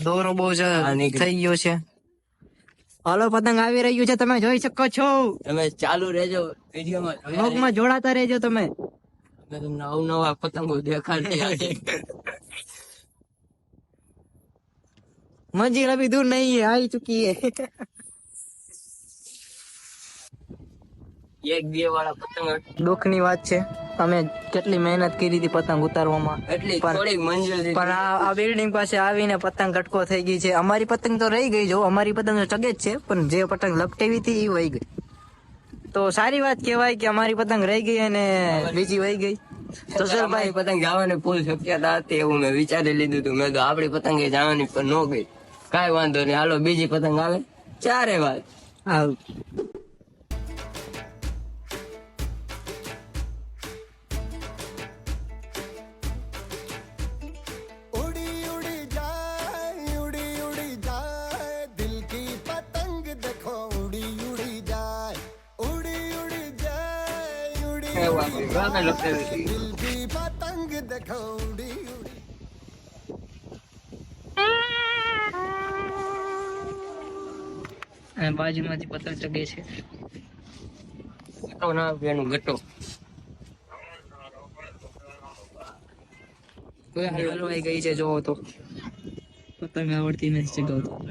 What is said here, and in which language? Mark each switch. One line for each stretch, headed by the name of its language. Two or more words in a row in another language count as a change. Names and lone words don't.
Gujarati: દોરો બહુ થઈ ગયો છે. હાલો પતંગ આવી રહ્યું છે, તમે જોઈ શકો છો. તમે ચાલુ રહેજો વિડીયોમાં, વ્લોગમાં જોડાતા રહેજો તમે. તમને અવનવા પતંગો દેખાડ્યા છે.
Hindi: मंज़िल अभी दूर नहीं है, आई चुकी है.
Gujarati: એક બે વાળા પતંગ દુઃખની વાત છે, અમે કેટલી મહેનત કરી હતી પતંગ ઉતારવામાં, એટલી પણ- થોડીક મંજિલ હતી. પણ આ બિલ્ડિંગ પાસે આવીને પતંગ કટકો થઈ ગઈ છે. અમારી પતંગ તો રહી ગઈ. જો અમારી પતંગ તો ચગે જ છે, પણ જે પતંગ લપટેવી હતી એ વહી ગઈ. તો સારી વાત કહેવાય કે અમારી પતંગ રહી ગઈ અને બીજી વહી ગઈ. તો સર ભાઈ, અમારી પતંગ જવાની ફૂલ શક્યતા હતી એવું મેં વિચારી લીધું હતું. મેં તો આપડી પતંગ એ જવાની પણ ન ગઈ. કાંઈ વાંધો નહીં, હાલો બીજી પતંગ આવે ચારે વાત. આ
Hindi: उड़ी उड़ी जाए दिल की पतंग देखो उड़ी उड़ी जाए
Gujarati: એવું આપણે ગામે લખેલું છે.
Hindi: दिल की पतंग देखो उड़ी उड़ी
Gujarati: અને બાજુમાંથી પતંગ ચગે છે. ગટો ના આવે એનું ગટો. કોઈ હાલ હલવાઈ ગઈ છે. જોવો તો પતંગ આવડતી નથી ચગાવતો.